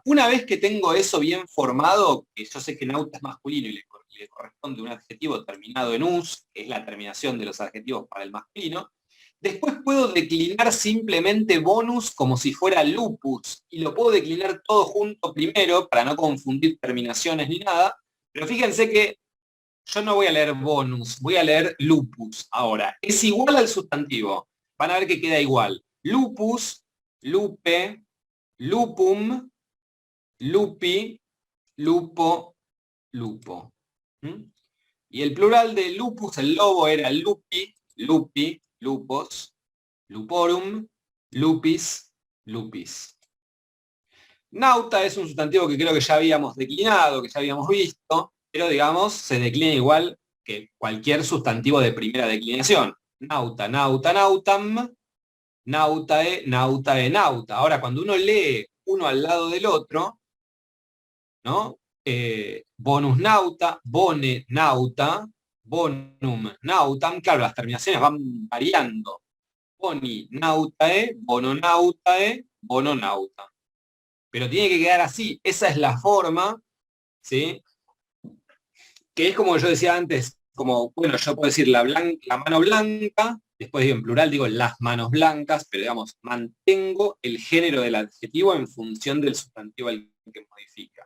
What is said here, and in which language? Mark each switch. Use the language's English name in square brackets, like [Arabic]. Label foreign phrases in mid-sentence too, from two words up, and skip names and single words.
[Spanish] Una vez que tengo eso bien formado, que yo sé que nauta es masculino y le corresponde un adjetivo terminado en us, que es la terminación de los adjetivos para el masculino, después puedo declinar simplemente bonus como si fuera lupus, y lo puedo declinar todo junto primero para no confundir terminaciones ni nada, pero fíjense que yo no voy a leer bonus, voy a leer lupus ahora. Es igual al sustantivo. Van a ver que queda igual. [Latin] Lupus, lupe, lupum, lupi, lupo, lupo. [Spanish] Y el plural de lupus, el lobo, era [Latin] lupi, lupi, lupos, luporum, lupis, lupis. [Spanish] Nauta es un sustantivo que creo que ya habíamos declinado, que ya habíamos visto, pero digamos, se declina igual que cualquier sustantivo de primera declinación. [Latin] Nauta, nauta, nautam, nautae, nautae, nauta. Ahora, cuando uno lee uno al lado del otro, ¿no? Bonus nauta, bone nauta, bonum nautam, [Spanish] claro, las terminaciones van variando. [Latin] Boni nautae, bono nautae, bono nauta. [Spanish] Pero tiene que quedar así, esa es la forma, ¿sí? Que es como yo decía antes, como, bueno, yo puedo decir la mano blanca, después digo en plural, digo las manos blancas, pero digamos, mantengo el género del adjetivo en función del sustantivo al que modifica.